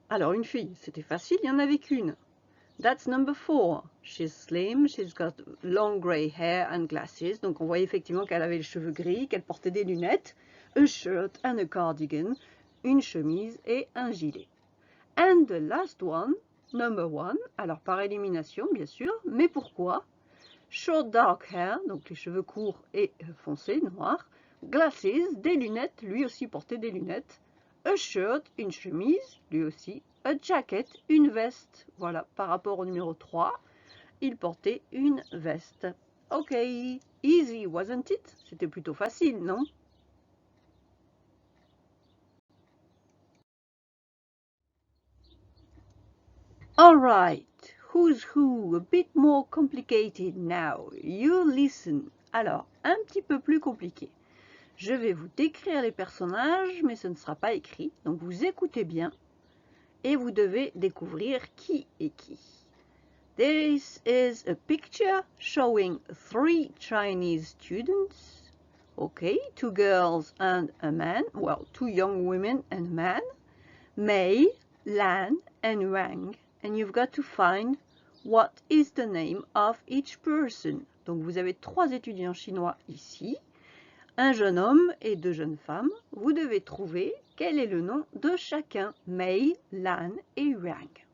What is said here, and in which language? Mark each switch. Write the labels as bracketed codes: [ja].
[fr] Alors une fille, c'était facile, il n'y en avait qu'une. [en] That's number 4. She's slim, she's got long grey hair and glasses. [fr] Donc on voyait effectivement qu'elle avait les cheveux gris, qu'elle portait des lunettes, [en] a shirt and a cardigan, [fr] une chemise et un gilet. [en] And the last one, number 1. [fr] Alors par élimination bien sûr, mais pourquoi? [en] Short dark hair, [fr] donc les cheveux courts et foncés, noirs. Glasses, des lunettes, lui aussi portait des lunettes. A shirt, une chemise, lui aussi. A jacket, une veste. Voilà, par rapport au numéro 3, il portait une veste. [en] Ok, easy, wasn't it? [fr] C'était plutôt facile, non? [en] Alright, who's who? A bit more complicated now. You listen. [fr] Alors, un petit peu plus compliqué. Je vais vous décrire les personnages, mais ce ne sera pas écrit. Donc vous écoutez bien et vous devez découvrir qui est qui. [en] This is a picture showing 3 Chinese students. Okay, 2 girls and a man. Well, 2 young women and a man. Mei, Lan and Wang. And you've got to find what is the name of each person. [fr] Donc vous avez 3 étudiants chinois ici. Un jeune homme et 2 jeunes femmes, vous devez trouver quel est le nom de chacun, Mei, Lan et Wang.